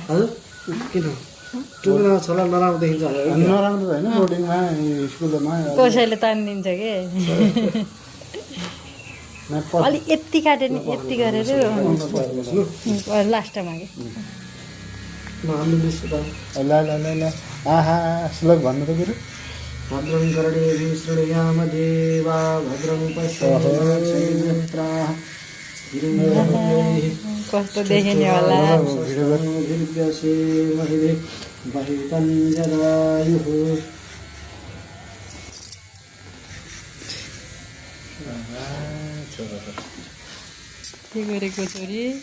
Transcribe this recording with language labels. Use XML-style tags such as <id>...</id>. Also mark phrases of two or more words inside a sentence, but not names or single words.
<ne>किन टुक्रा छोला नराम्रो देखिन्छ नराम्रो होइन बोर्डिङमा स्कुलमा कसैले तानिदिन्छ कि अलि यति काट्यो नि यति गरेर लास्टमा कि ल ल ल ल आहा श्लोक भन्नु त गुरु।</ne> <sa>भद्रं कर्णे श्रृणयाम देवा भद्रं पश्येमाक्षभिर्यत्राः</sa> <ne>कस्तो देखिने होला के गरेको छोरी</ne>